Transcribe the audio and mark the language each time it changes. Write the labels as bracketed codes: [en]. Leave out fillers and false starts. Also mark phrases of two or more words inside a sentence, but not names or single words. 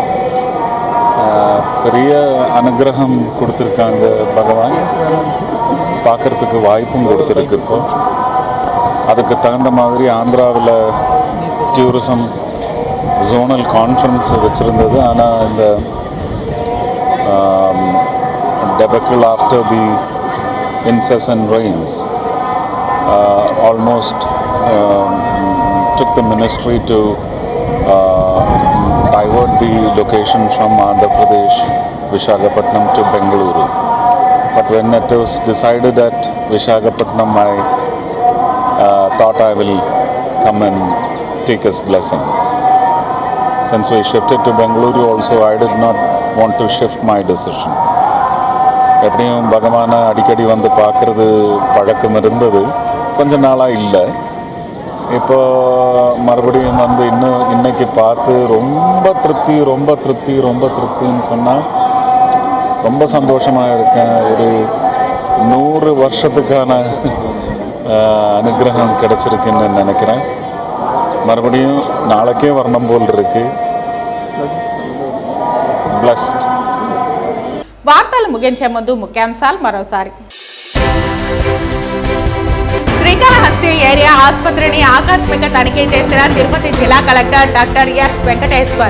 [ta] பெரிய அனுகிரகம் கொடுத்துருக்காங்க பகவான், பார்க்குறதுக்கு வாய்ப்பும் கொடுத்துருக்கு. இப்போ அதுக்கு தகுந்த மாதிரி ஆந்திராவில் [en] tourism zonal conference [ta] வச்சுருந்தது. ஆனால் இந்த [en] debacle after the incessant rains almost took the ministry to divert the location from Andhra Pradesh, Visakhapatnam to Bengaluru. But when it was decided at Visakhapatnam, I thought I will come and take his blessings. Since we shifted to Bengaluru also, I did not want to shift my decision. [ta] எப்படியும் பகவானை அடிக்கடி வந்து பார்க்குறது பழக்கம் இருந்தது, கொஞ்ச நாளாக இல்லை. இப்போ மறுபடியும் வந்து இன்னைக்கு பார்த்து ரொம்ப திருப்தின்னு சொன்னால் ரொம்ப சந்தோஷமாக இருக்கேன். ஒரு 100 வருஷத்துக்கான அனுகிரகம் கிடைச்சிருக்குன்னு நினைக்கிறேன். மறுபடியும் நாளைக்கே வரணும் போல் இருக்கு. [te] బ్లెస్డ్. వార్తలు ముగించే ముందు ముఖ్యాంశాలు మరోసారి. శ్రీకాళహస్తి ఏరియా ఆసుపత్రిని ఆకస్మిక తనిఖీ చేసిన తిరుపతి జిల్లా కలెక్టర్ డాక్టర్ ఎస్ వెంకటేశ్వర్.